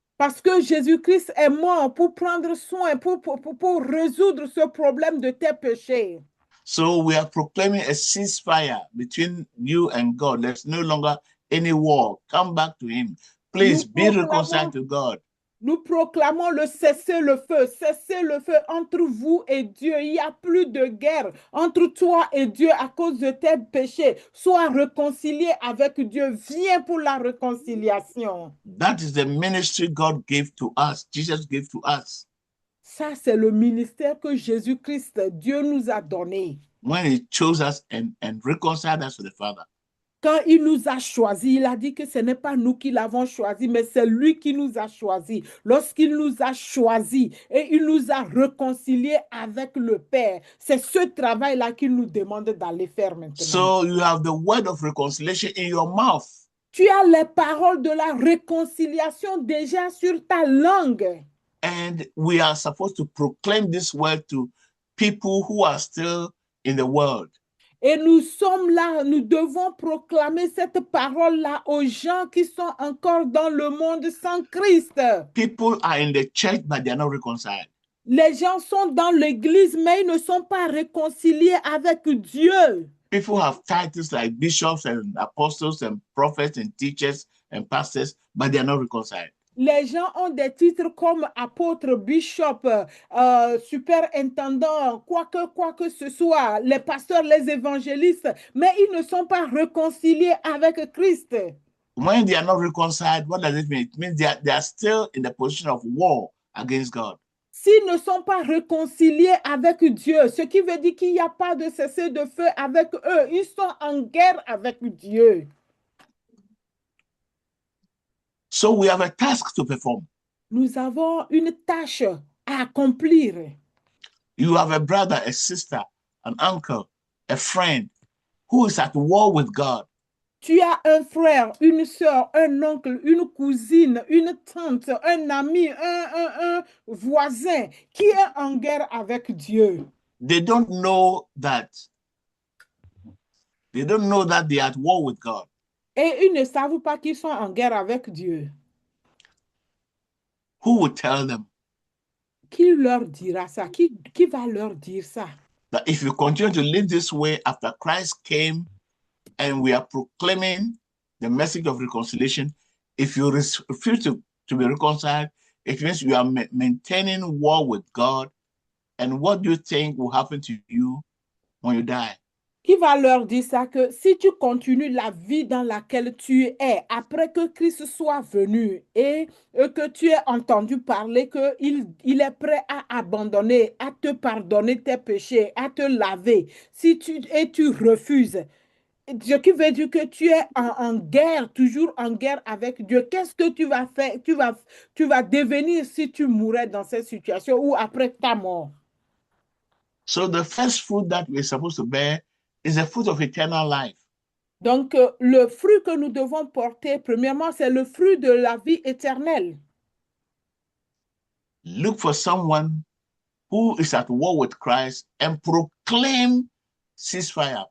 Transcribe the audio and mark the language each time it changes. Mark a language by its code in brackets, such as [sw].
[fr] Parce que Jésus-Christ est mort pour prendre soin, pour résoudre ce problème de tes péchés. [en] So we are proclaiming a ceasefire between you and God. There's no longer any war. Come back to him. Please be reconciled to God. [fr] Nous proclamons le cessez-le-feu entre vous et Dieu. Il n'y a plus de guerre entre toi et Dieu à cause de tes péchés. Sois réconcilié avec Dieu. Viens pour la réconciliation. [en] That is the ministry God gave to us. Jesus gave to us. [fr] Ça, c'est le ministère que Jésus-Christ, Dieu nous a donné. [en] When he chose us and reconciled us to the Father. [fr] Quand il nous a choisis, il a dit que ce n'est pas nous qui l'avons choisi, mais c'est lui qui nous a choisis. Lorsqu'il nous a choisis et il nous a réconciliés avec le Père, c'est ce travail-là qu'il nous demande d'aller faire maintenant. [en] So you have the word of reconciliation in your mouth. [fr] Tu as les paroles de la réconciliation déjà sur ta langue. [en] And we are supposed to proclaim this word to people who are still in the world. [fr] Et nous sommes là, nous devons proclamer cette parole-là aux gens qui sont encore dans le monde sans Christ. [en] People are in the church, but they are not reconciled. [fr] Les gens sont dans l'église, mais ils ne sont pas réconciliés avec Dieu. [en] People have titles like bishops and apostles and prophets and teachers and pastors, but they are not reconciled. [fr] Les gens ont des titres comme apôtre, bishop, superintendant, quoi que ce soit, les pasteurs, les évangélistes, mais ils ne sont pas réconciliés avec Christ. [en] When they are not reconciled, what does it mean? It means they are still in the position of war against God. [fr] S'ils ne sont pas réconciliés avec Dieu, ce qui veut dire qu'il n'y a pas de cessez-le-feu avec eux, ils sont en guerre avec Dieu. [en] So we have a task to perform. [fr] Nous avons une tâche à accomplir. [en] You have a brother, a sister, an uncle, a friend who is at war with God. [fr] Tu as un frère, une soeur, un oncle, une cousine, une tante, un ami, un voisin qui est en guerre avec Dieu. [en] They don't know that. They don't know that they are at war with God. [fr] Et ils ne savent pas qu'ils sont en guerre avec Dieu. [en] Who will tell them [fr] Qui leur dira ça? Qui va leur dire ça? [en] that if you continue to live this way after Christ came and we are proclaiming the message of reconciliation, if you refuse to be reconciled, it means you are maintaining war with God. And what do you think will happen to you when you die? [fr] Qui va leur dire ça que si tu continues la vie dans laquelle tu es, après que Christ soit venu et que tu aies entendu parler qu'il est prêt à abandonner, à te pardonner tes péchés, à te laver, si tu refuses, ce qui veut dire que tu es en guerre, toujours en guerre avec Dieu. Qu'est-ce que tu vas faire? Tu vas devenir si tu mourais dans cette situation ou après ta mort. [en] So the first fruit that we're supposed to bear is the fruit of eternal life. [fr] Donc, le fruit que nous devons porter, premièrement, c'est le fruit de la vie éternelle. [en] Look for someone who is at war with Christ and proclaim ceasefire.